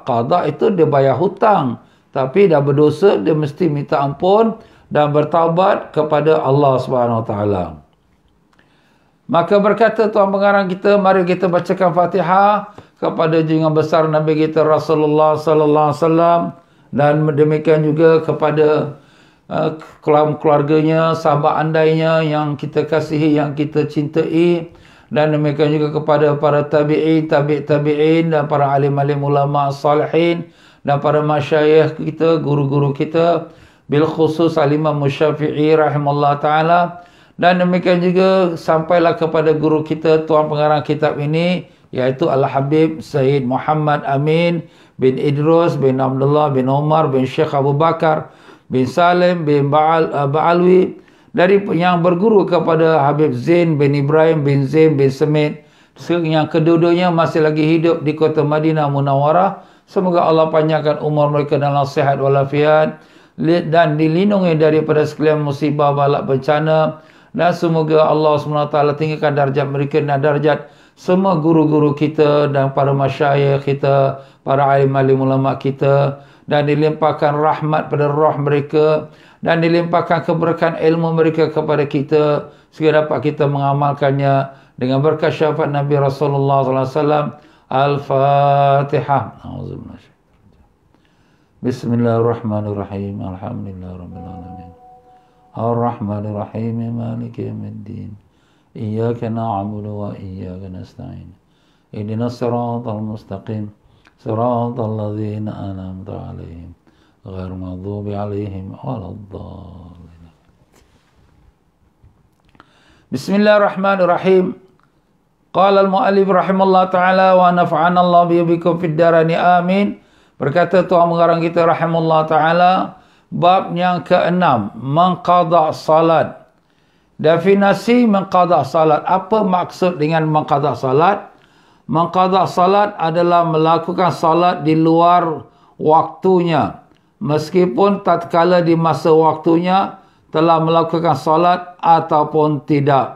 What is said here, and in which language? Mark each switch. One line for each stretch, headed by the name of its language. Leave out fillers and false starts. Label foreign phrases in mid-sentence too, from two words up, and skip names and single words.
Malay: Qada itu dia bayar hutang. Tapi dah berdosa, dia mesti minta ampun dan bertaubat kepada Allah SWT. Maka berkata Tuan Pengarang kita, mari kita bacakan Fatihah kepada junjungan besar Nabi kita Rasulullah
Arabic: صلى الله عليه وسلم,
Malay: dan demikian juga kepada keluarganya, sahabat andainya yang kita kasihi, yang kita cintai, dan demikian juga kepada para tabi'in, tabi'in dan para alim-alim ulama salihin dan para masyayikh kita, guru-guru kita,
Arabic: بالخصوص
Malay: Al-Imam Syafi'i
Arabic: رحمه الله تعالى,
Malay: dan demikian juga sampailah kepada guru kita, tuan pengarang kitab ini, iaitu Al-Habib Sayyid Muhammad Amin bin Idrus bin Abdullah bin Umar bin Syekh Abu Bakar bin Salim bin Ba'alwi, dari yang berguru kepada Habib Zain bin Ibrahim bin Zain bin Semit, yang kedua-duanya masih lagi hidup di kota Madinah Munawwarah. Semoga Allah panjangkan umur mereka dalam sihat walafiat dan dilindungi daripada sekalian musibah, balak, bencana, dan semoga Allah SWT tinggikan darjat mereka dan darjat semua guru-guru kita dan para masyayikh kita, para alim-alim ulama kita, dan dilimpahkan rahmat pada roh mereka dan dilimpahkan keberkahan ilmu mereka kepada kita sehingga dapat kita mengamalkannya dengan berkat syafaat Nabi Rasulullah SAW.
Arabic: الفاتحة. بسم الله الرحمن الرحيم. الحمد لله رب العالمين. الرحمن الرحيم. مالك يوم الدين. إياك نعبد وإياك نستعين. اهدنا الصراط المستقيم. صراط الذين أنعمت عليهم غير المغضوب عليهم ولا الضالين. بسم الله الرحمن الرحيم. قال المؤلف رحمه الله تعالى ونفعنا الله بكم في الدارين آمين.
Malay: Berkata tuan pengarang kita
Arabic: رحمه الله تعالى,
Malay: bab yang ke-6, mengqada salat. Definisi mengqada salat. Apa maksud dengan mengqada salat? Mengqada salat adalah melakukan salat di luar waktunya, meskipun tatkala di masa waktunya telah melakukan salat ataupun tidak.